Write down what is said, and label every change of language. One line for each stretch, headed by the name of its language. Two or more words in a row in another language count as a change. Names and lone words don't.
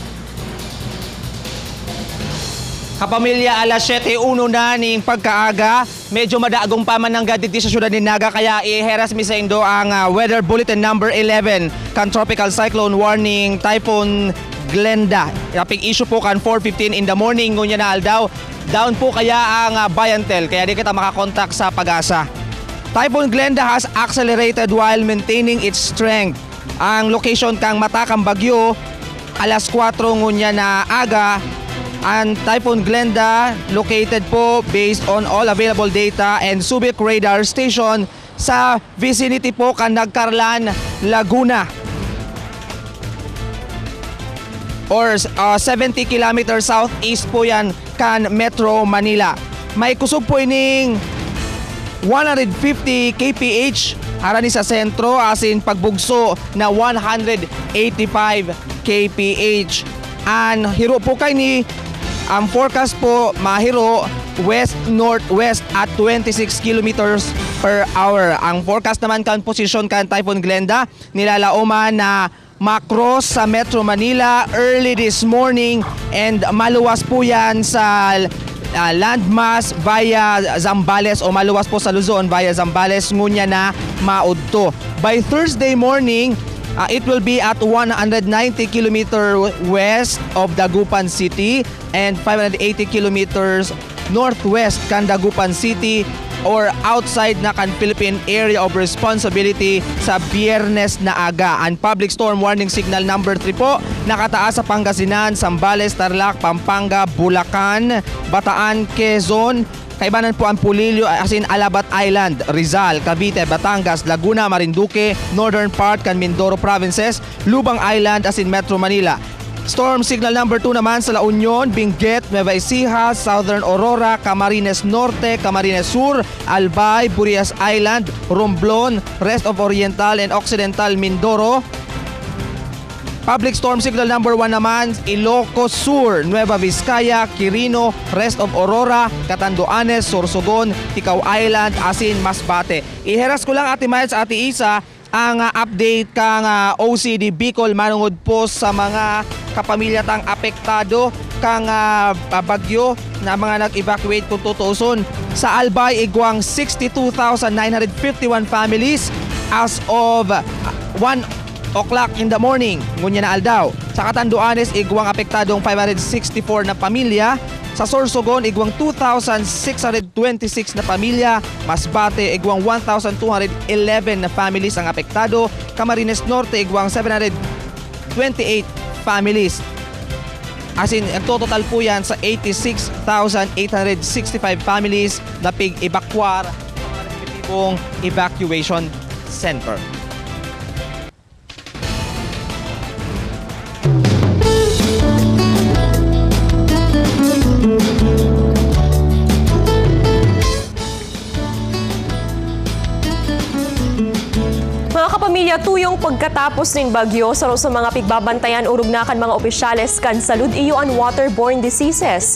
Bikol: Kapamilya, alas 7:01 na ning pagkaaga. Medyo madaagong pa man ng gaditi sa syudad ni Naga kaya iheras mi sa indo ang
English: weather bulletin number 11
Bikol: kan
English: tropical cyclone warning typhoon Glenda.
Bikol: Raping issue po kan 4:15
English: in the morning
Bikol: ngunya na aldaw. Down po kaya ang Bayantel kaya di kita makakontak sa Pag-asa.
English: Typhoon Glenda has accelerated while maintaining its strength.
Bikol: Ang location kang matakang bagyo alas 4 ngunya na aga.
English: Ang Typhoon Glenda located po based on all available data and Subic radar station sa vicinity po kan Nagcarlan, Laguna. Or 70 kilometers southeast po yan kan Metro Manila.
Bikol: May kusog po ining 150 kph harani sa sentro asin pagbugso na 185 kph. An hiro po kay ni ang forecast po mahiro
English: west-northwest at 26 kilometers per hour.
Bikol: Ang forecast naman kan posisyon kan Typhoon Glenda nilalaoman na macross sa Metro Manila
English: early this morning
Bikol: and maluwas po yan sa landmass via Zambales o maluwas po sa Luzon via Zambales ngunya na maudto.
English: By Thursday morning, it will be at 190 kilometers west of Dagupan City and 580 kilometers northwest kan Dagupan City or outside na kan Philippine Area of Responsibility
Bikol: sa Biyernes na aga.
English: Ang public storm warning signal number 3
Bikol: po nakataas sa
English: Pangasinan, Zambales, Tarlac, Pampanga, Bulacan, Bataan, Quezon.
Bikol: Kaibanan po ang Pulilio asin Alabat Island, Rizal, Cavite, Batangas, Laguna, Marinduque,
English: northern part
Bikol: kan Mindoro provinces, Lubang Island asin Metro Manila.
English: Storm signal number 2 naman sa La Union, Benguet, Nueva Ecija, Southern Aurora, Camarines Norte, Camarines Sur, Albay, Burias Island, Romblon, rest of Oriental and Occidental Mindoro. Public storm signal number 1 naman, Ilocos Sur, Nueva Vizcaya, Quirino, rest of Aurora, Catanduanes, Sorsogon, Ticao Island, asin Masbate.
Bikol: Iheras ko lang Ate Miles, Ate Isa, ang update kang OCD Bicol manungod po sa mga kapamilya tang apektado kang bagyo na mga nag-evacuate kung tutuuson. Sa Albay, igwang 62,951 families
English: as of 1 o'clock in the morning.
Bikol: Ngunya na aldaw. Sa Catanduanes, igwang apektadong 564 na pamilya. Sa Sorsogon, igwang 2,626 na pamilya. Masbate, igwang 1,211 na families ang apektado. Camarines Norte, igwang 728 families. As in, ang total po yan sa 86,865 families na pig-evacuar sa mga respetibong
English: evacuation center.
Bikol: Mga kapamilya, tuyong pagkatapos ng bagyo, sa mga pigbabantayan urog na kan mga opisyales kan salud iyo ang
English: waterborne diseases.